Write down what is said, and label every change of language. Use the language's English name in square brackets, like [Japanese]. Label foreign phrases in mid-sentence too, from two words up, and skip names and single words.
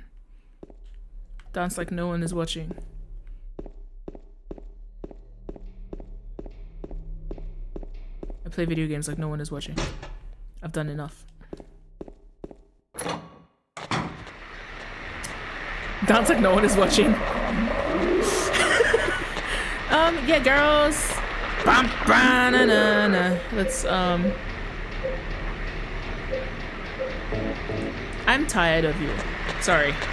[English] Dance like no one is watching. I play video games like no one is watching. I've done enough. Dance like no one is watching. Yeah, girls. Bum, ba, na, na, na. Let's, I'm tired of you. Sorry.